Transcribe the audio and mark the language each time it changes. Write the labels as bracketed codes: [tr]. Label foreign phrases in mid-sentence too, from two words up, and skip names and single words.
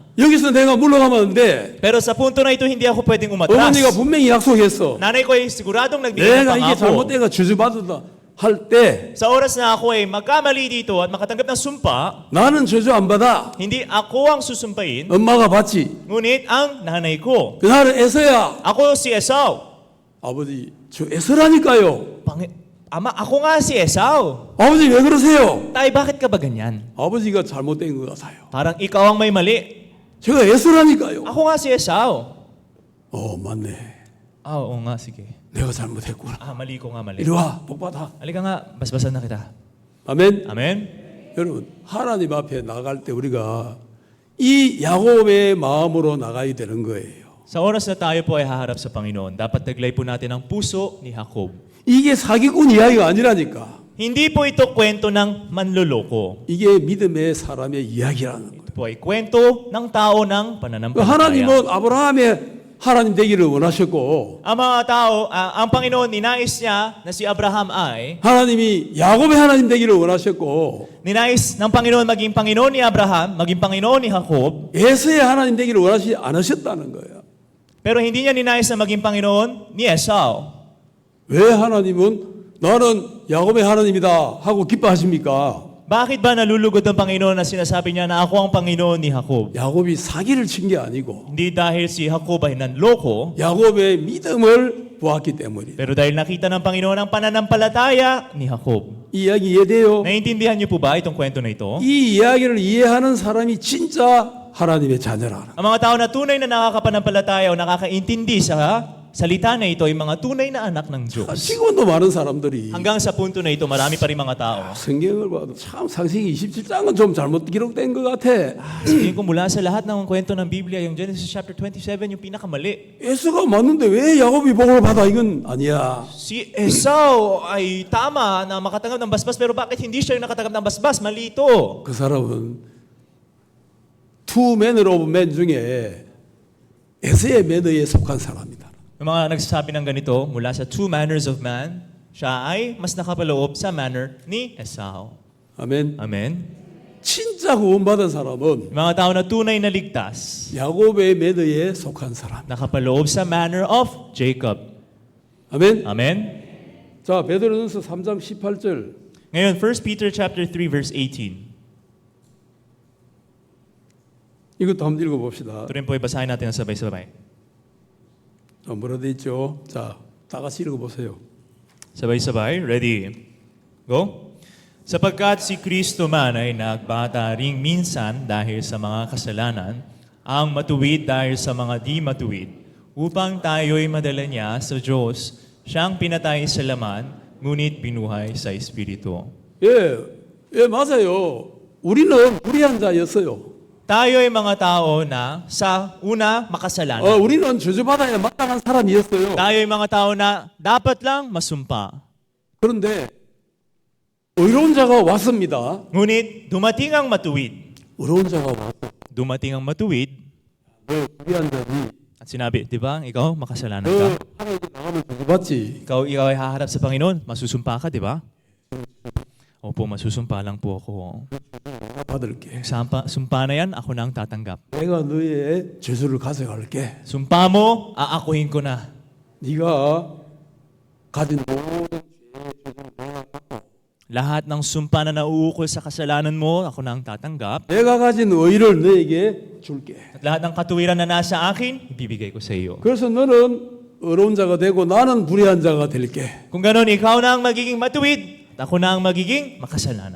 [ko] 여기서 내가 물러가면 안 돼. [tl] Pero sa punto na ito, hindi ako pwedeng umatras. [ko] 어머니가 분명히 약속했어. [tl] Nanay ko ay siguradong nagbigay ng [ko] 내가 이게 [tl] pangako. [ko] 잘못된 거 저주받았다 할 때 [tl] Sa oras na ako ay magkamali dito at makatanggap ng sumpa, [ko] 나는 저주 안 받아. [tl] hindi ako ang susumpain, [ko] 엄마가 받지. [tl] ngunit ang nanay ko. [ko] 그날은 에서야. [tl] Ako si Esau. [ko] 아버지 저 에서라니까요. [tl] Ama, ako nga si Esau. [ko] 아버지 왜 그러세요? [tl] Tay, bakit ka ba ganyan? [ko] 아버지가 잘못된 것 같아요. [tl] Parang ikaw ang may mali. [ko] 제가 에서라니까요. [tl] Ako nga si Esau. [ko] 맞네. [tl] Oo nga, sige. [ko] 내가 잘못했구나. [tl] Mali ko nga, mali. [ko] 이리 와, 복 받아. [tl] Halika nga, basbasan na kita. [ko] 아멘. [tl] Amen? [ko] 여러분 하나님 앞에 나갈 때 우리가 이 야곱의 마음으로 나가야 되는 거예요. [tl] Sa oras na tayo po ay haharap sa Panginoon, dapat taglay po natin ang puso ni Jacob. [ko] 이게 사기꾼 이야기가 아니라니까. [tl] Hindi po ito kwento ng manloloko. [ko] 이게 믿음의 사람의 이야기라는 거예요. [tl] Ito po ay kwento ng tao ng pananampalataya. [ko] 하나님은 아브라함의 하나님 되기를 원하셨고 [tl] Ang mga tao, ang Panginoon, ninais niya na si Abraham ay, [ko] 하나님이 야곱의 하나님 되기를 원하셨고 [tl] ninais ng Panginoon maging Panginoon ni Abraham, maging Panginoon ni Jacob, [ko] 에서의 하나님 되기를 원하시지 않으셨다는 거예요. [tl] pero hindi niya ninais na maging Panginoon ni Esau. [ko] 왜 하나님은 나는 야곱의 하나님이다 하고 기뻐하십니까? [tl] Bakit ba nalulugod ang Panginoon na sinasabi niya na ako ang Panginoon ni Jacob? [ko] 야곱이 사기를 친 게 아니고 [tl] Hindi dahil si Jacob ay nanloko, [ko] 야곱의 믿음을 보았기 때문이에요. [tl] pero dahil nakita ng Panginoon ang pananampalataya ni Jacob. [ko] 이 이야기 이해돼요? [tl] Naiintindihan niyo po ba itong kwento na ito? [ko] 이 이야기를 이해하는 사람이 진짜 하나님의 자녀라. [tl] Ang mga tao na tunay na nakakapanampalataya o nakakaintindi sa salita na ito ay mga tunay na anak ng Diyos. [ko] 지금도 많은 사람들이 [tl] Hanggang sa punto na ito, marami pa rin mga tao. [ko] 성경을 봐도 참 창세기 27장은 좀 잘못 기록된 것 같아. [tl] Sabihin ko mula sa lahat ng kwento ng Biblia, yung Genesis chapter 27, yung pinakamali. [ko] 에서가 맞는데 왜 야곱이 복을 받아? 이건 아니야. [tl] Si Esau ay tama na makatanggap ng basbas, pero bakit hindi siya yung nakatanggap ng basbas? Mali ito. [ko] 그 사람은 [en] two manner of men [ko] 중에 에서의 매너에 속한 사람이다. [tl] Yung mga nagsasabi ng ganito, mula sa [en] two manners of man, [tl] siya ay mas nakapaloob sa manner ni Esau. [ko] 아멘. [tl] Amen? [ko] 진짜 구원받은 사람은 [tl] Mga tao na tunay na ligtas, [ko] 야곱의 매너에 속한 사람. [tl] nakapaloob sa [en] manner of Jacob. [ko] 아멘. [tl] Amen? [ko] 자, 베드로전서 3장 18절. [tl] Ngayon, 1 [en] Peter chapter 3 verse 18. [ko] 이것도 한번 읽어봅시다. [tl] Ito rin po ibasahin natin ng sabay-sabay. [ko] 뭐라 돼 있죠? 자, 다 같이 읽어보세요. [tl] Sabay-sabay. [en] Ready? Go. [tl] Sapagkat si Kristo man ay nagbata ring minsan dahil sa mga kasalanan, ang matuwid dahil sa mga di matuwid, upang tayo'y madala niya sa Diyos, siyang pinatay sa laman, ngunit binuhay sa Espiritu. [ko] 예, 예, 맞아요. 우리는 불의한 자였어요. [tl] Tayo'y mga tao na sa una makasalanan. [ko] 우리는 저주받아야 마땅한 사람이었어요. [tl] Tayo'y mga tao na dapat lang masumpa. [ko] 그런데 의로운 자가 왔습니다. [tl] Ngunit dumating ang matuwid. [ko] 의로운 자가 와서 [tl] Dumating ang matuwid [ko] 불의한 자니 [tl] at sinabi, di ba, ikaw makasalanan [ko] 너 [tl] ka? [ko] 하나님께 나가면 저주받지. [tl] Ikaw ay haharap sa Panginoon, masusumpa ka, di ba? Opo, masusumpa lang po ako. [ko] 내가 받을게. [tl] Sumpa na yan, ako na ang tatanggap. [ko] 내가 너의 죄수를 가져갈게. [tl] Sumpa mo, aakuhin ko na. [ko] 네가 가진 모든 죄의 죄를 내가 받고 [tl] Lahat ng sumpa na nauukol sa kasalanan mo, ako na ang tatanggap. [ko] 내가 가진 의를 너에게 줄게. [tl] At lahat ng katuwiran na nasa akin, ibibigay ko sa iyo. [ko] 그래서 너는 의로운 자가 되고 나는 불의한 자가 될게. [tl] Kung ganon, ikaw na ang magiging matuwid, at ako na ang magiging makasalanan.